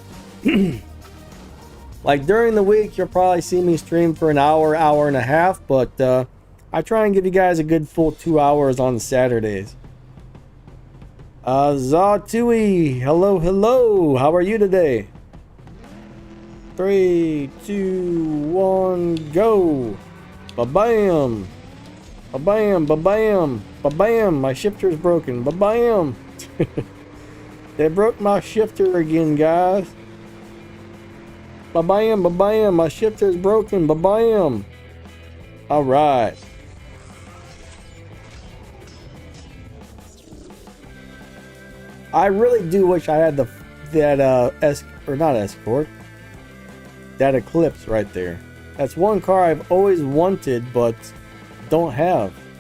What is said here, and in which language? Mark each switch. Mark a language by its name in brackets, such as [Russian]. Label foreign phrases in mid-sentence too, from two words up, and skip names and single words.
[English] Like during the week, you'll probably see me stream for an hour, hour and a half, but I try and give you guys a good full 2 hours on Saturdays. Zatui, hello, hello. How are you today? 3, 2, 1, go. Ba-bam. Ba-bam, ba-bam, ba-bam. My shifter's broken. Ba-bam. They broke my shifter again, guys. Ba-bam, ba-bam. My shifter's broken. Ba-bam. All right. I really do wish I had that Eclipse right there. That's one car I've always wanted, but don't have.